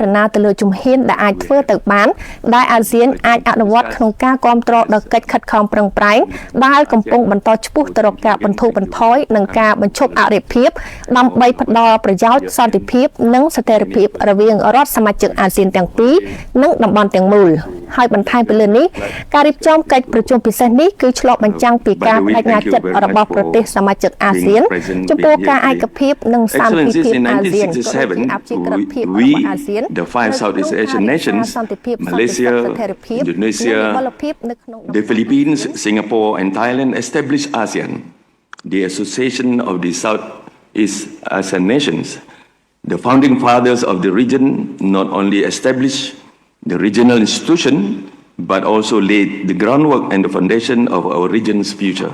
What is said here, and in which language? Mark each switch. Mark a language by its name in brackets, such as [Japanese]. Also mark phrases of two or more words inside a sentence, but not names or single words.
[Khmer] ណាទៅលើជំហានដែលអាចធ្វើទៅបានដែលអាស៊ានអាចអនុវត្តក្នុងការគាំទ្រដល់កិច្ចខិតខំប្រឹងប្រែងដែលកំពុងបន្តឆ្ពោះទៅរកការបន្ធូរបន្ថយនិងការបញ្ឈប់អរិភាពដើម្បីផ្ដល់ប្រយោជន៍សន្តិភាពនិងស្ថិរភាពរវាងរដ្ឋសមាជិកអាស៊ានទាំងពីរនិងតំបន់ទាំងមូលហើយបន្ថែមពីលើនេះការរៀបចំកិច្ចប្រជុំពិសេសនេះគឺឆ្លុះបញ្ចាំងពីការបដិញ្ញាចិត្តរបស់ប្រទេសសមាជិកអាស៊ានចំពោះការឯកភាពនិងសាមគ្គីភាពអាស៊ាន [English] We, the five Southeast Asian nations, Malaysia, Indonesia, the Philippines, Singapore and Thailand established ASEAN, the Association of the Southeast Asian nations. The founding fathers of the region not only established the regional institution, but also laid the groundwork and the foundation of our region's future.